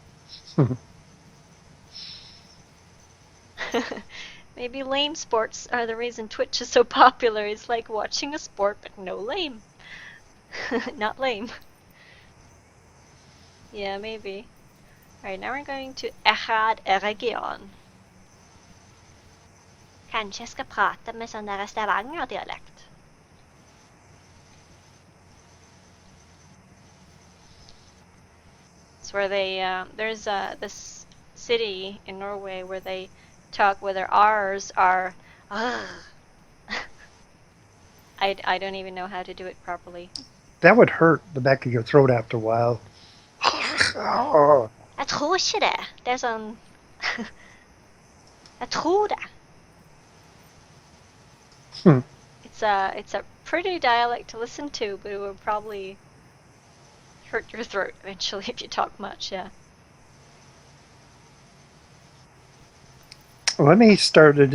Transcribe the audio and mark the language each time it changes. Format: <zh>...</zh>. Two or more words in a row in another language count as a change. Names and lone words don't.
<en>Maybe lame sports are the reason Twitch is so popular. It's like watching a sport, but no lame. Not lame. Yeah, maybe. Alright, now we're going to Echad Region.</en> <no>Kanskje jeg skal prate med sånn der Stavanger-dialekt.</no> <en>It's where they, there's this city in Norway where they talk where their R's are, I don't even know how to do it properly. That would hurt the back of your throat after a while.</en> <no>Jeg tror ikke det. Det er sånn Jeg tror det.</no> <en>It's a pretty dialect to listen to, but it will probably hurt your throat eventually if you talk much, yeah. Let me start it.</en>